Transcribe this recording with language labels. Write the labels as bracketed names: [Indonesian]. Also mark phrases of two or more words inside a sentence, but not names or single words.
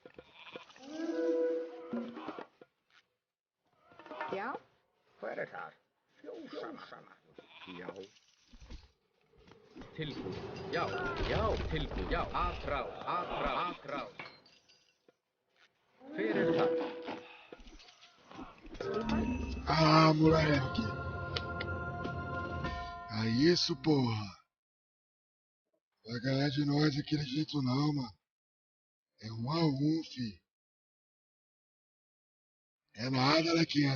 [Icelandic] Já. Hver er þar? Fjósamanna. Já, Tilbúin. Já. Tilbúin. Já. Atrás. Hver er það? [Portuguese] Ah, moleque. É isso, porra. Vai ganhar de nós daquele jeito não, mano. É 1-1, fi. É nada, Lequinha.